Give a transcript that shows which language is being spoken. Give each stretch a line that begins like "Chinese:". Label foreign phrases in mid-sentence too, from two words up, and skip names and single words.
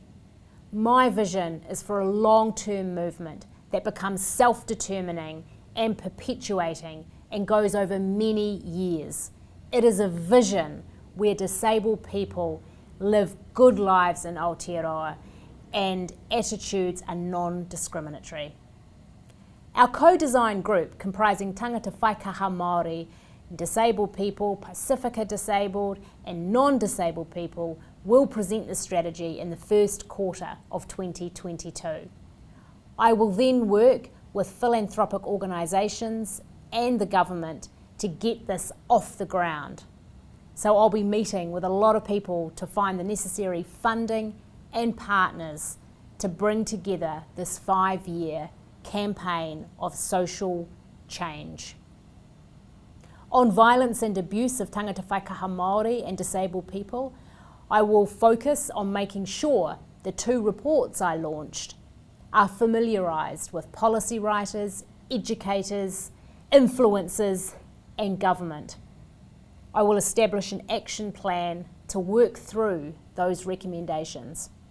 English: My vision is for a long-term movement that becomes self-determining and perpetuating and goes over many years. It is a vision where disabled people live good lives in Aotearoa and attitudes are non-discriminatory. Our co-design group, comprising
Māori: tangata whaikaha Māori,
English: disabled people, Pacifica disabled and non-disabled people, will present the strategy in the first quarter of 2022. I will then work with philanthropic organisations and the government to get this off the ground. So I'll be meeting with a lot of people to find the necessary funding and partners to bring together this 5-year campaign of social change. On violence and abuse of
Māori: tangata whaikaha Māori
English: and disabled people, I will focus on making sure the 2 reports I launched are familiarised with policy writers, educators, influencers and government. I will establish an action plan to work through those recommendations.